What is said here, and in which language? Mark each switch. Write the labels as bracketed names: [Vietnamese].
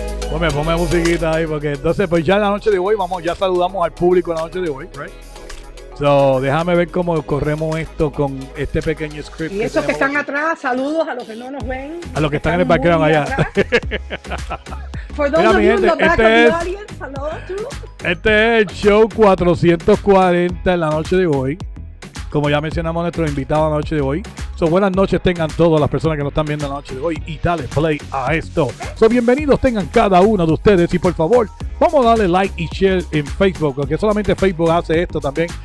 [Spanish] Ponme musiquita ahí porque entonces pues ya en la noche de hoy ya saludamos al público en la noche de hoy, right? So, déjame ver cómo corremos esto con este pequeño script. Y esos que están atrás, saludos a los que no nos ven. A los que están en el background allá. [English] For those of you in the back of the audience, hello too. [Spanish] Este es el show 440 en la noche de hoy. Como ya mencionamos a nuestros invitados en la noche de hoy. So, buenas noches tengan todas las personas que nos están viendo en la noche de hoy. Y dale play a esto. So, bienvenidos tengan cada uno de ustedes. Y por favor, vamos a darle like y share en Facebook. Porque solamente Facebook hace esto también.